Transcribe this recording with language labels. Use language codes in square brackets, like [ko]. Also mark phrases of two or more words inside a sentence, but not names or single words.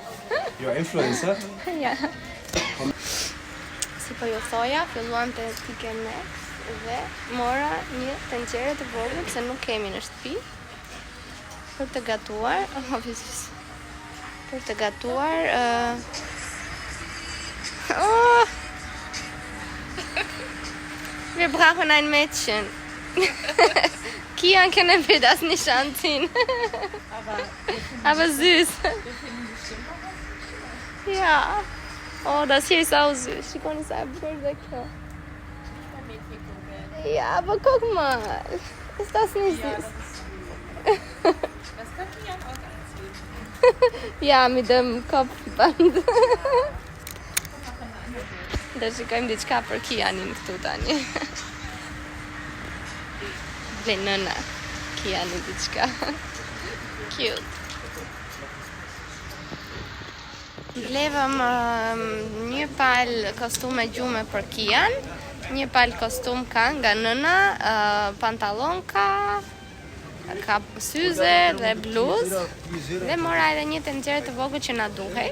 [sq] Jo, influencer? [de] Ja. [sq] Si po ju thoja, filluam të Tika Max dhe mora një tenxhere të vogël, se nuk kemi në shtëpi, për të gatuar, për të gatuar, [de] wir brauchen ein Mädchen. Kian können wir das nicht anziehen. Aber süß. Ja. Oh, das hier ist auch süß. [sq] Shikoni sa e bukur dhe kjo. [de] Ja, aber guck mal. Ist das nicht süß? Das kann Kian auch anziehen. Ja, mit dem Kopfband. [sq] Do shikojmë diçka për Kianin këtu tani. Ble nëna Kianin diçka. Cute. Blevëm një palë kostume gjume për Kian, një palë kostum ka nga nëna, pantalonka, ka syze dhe bluzë, dhe mora edhe një tenxhere të vogël që na duhej.